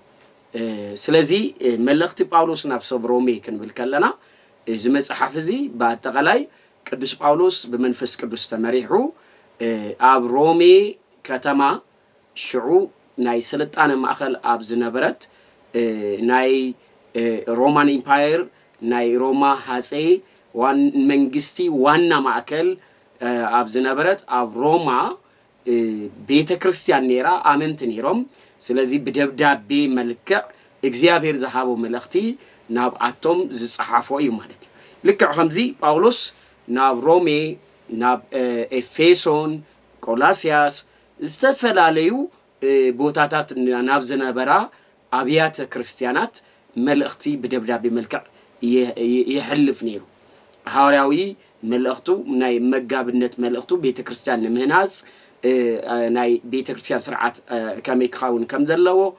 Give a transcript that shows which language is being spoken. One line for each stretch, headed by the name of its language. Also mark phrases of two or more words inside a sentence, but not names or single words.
Tigrinya: ስለዚህ መልእክት ጳውሎስ ናብ ሰብ ሮሜ ክንብል ከለና እዚ መጽሐፍ እዚ በአጠቃላይ ቅዱስ ጳውሎስ በመንፈስ ቅዱስ ተመሪሑ አብ ሮሜ ከተማ ሽዑ ናይ ስልጣነ ማእከል አብ ዝነበረት ናይ ሮማን ኢምፓየር ናይ ሮማ ሃጼ ዋን መንግስቲ ዋና ማእከል አብ ዝነበረት አብ ሮማ ቤተ ክርስቲያን ኔራ አመንት ኔሮም ስለዚህ በደብዳቤ መልካ እግዚአብሔር ዘሃቦ መልእክቲ ናብ አቶም ዝጽሐፎ እዩ ማለት ልክ ከምዚ ጳውሎስ ናብ ሮሜ ናብ ኤፌሶን ቆላስያስ ዝተፈላልዩ ቦታታት ናብ ዝነበራ አብያተ ክርስቲያናት መልእክቲ በደብዳቤ መልካ ይሕልፍ ኔሩ ሐዋርያዊ መልእክቱ ናይ መጋብነት መልእክቱ ቤተ ክርስቲያን ንምህናጽ ናይ ቤተ ክርስቲያን ስርዓት ከመይ ክኸውን ከም ዘለዎ